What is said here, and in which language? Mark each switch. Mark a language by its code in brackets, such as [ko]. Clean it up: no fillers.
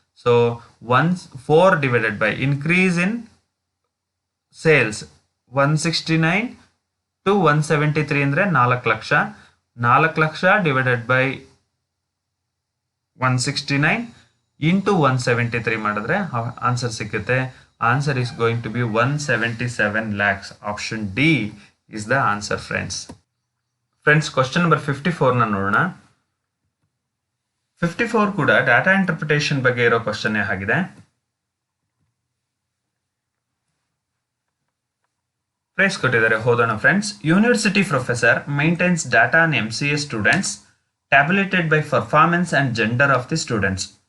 [en] So 4 divided by increase in sales 169 to 173 ಅಂದ್ರೆ 4 lakh. 4 lakh divided by 169 into 173 ಮಾಡಿದ್ರೆ answer ಸಿಕ್ಕುತ್ತೆ. Answer is going to be 177 lakhs. Option D is the answer, friends. Friends, question number 54 ನ ನೋಡೋಣ. [kn] 54 ಕೂಡ data interpretation ಬಗ್ಗೆ ಇರೋ question ಆಗಿದೆ. Price ಕೊಟ್ಟಿದ್ದಾರೆ, ಓದೋಣ friends. [en] University professor maintains data on MCA students tabulated by performance and gender of the students.